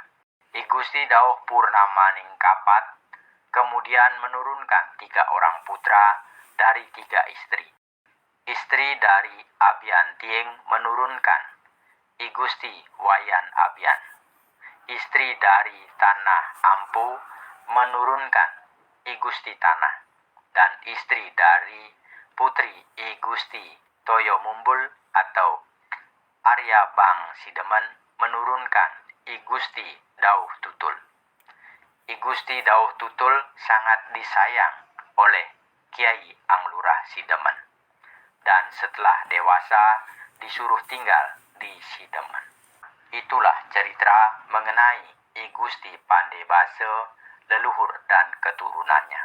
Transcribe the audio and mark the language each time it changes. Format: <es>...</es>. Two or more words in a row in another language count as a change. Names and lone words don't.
<id>I Gusti Dauh Purnamaning Kapat kemudian menurunkan 3 orang putra dari 3 istri. Istri dari Abian Tieng menurunkan I Gusti Wayan Abian. Istri dari Tanah Ampu menurunkan I Gusti Tanah. Dan istri dari putri I Gusti Toyo Mumbul atau Arya Bang Sidemen menurunkan I Gusti Dauh Tutul. I Gusti Dauh Tutul sangat disayang oleh Kiai Anglurah Sidemen. Dan setelah dewasa disuruh tinggal di Sidemen. Itulah cerita mengenai I Gusti Pandebasa, leluhur dan keturunannya.</id>